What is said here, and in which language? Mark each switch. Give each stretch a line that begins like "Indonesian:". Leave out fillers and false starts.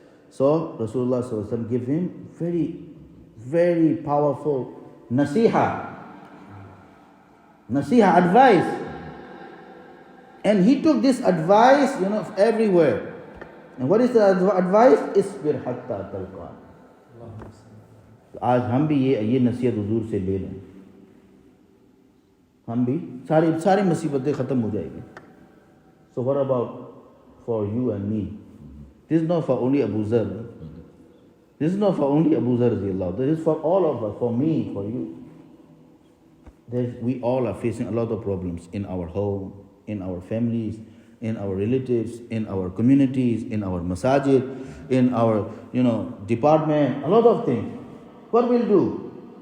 English: So Rasulullah sallallahu alaihi wasallam give him very, very powerful nasiha, advice. And he took this advice, everywhere. And what is the advice?
Arabic: Isbir hatta talqan.
Hindi: आज हम भी ये नसीहत हुजूर से ले लें. हम भी सारी मुसीबतें खत्म हो जाएगी.
English: So what about for you and me. This is not for only Abu Zar. This is not for only Abu Zar. This is for all of us, for me, for you. We all are facing a lot of problems in our home, in our families, in our relatives, in our communities, in our masajid, in our department, a lot of things. What we'll do?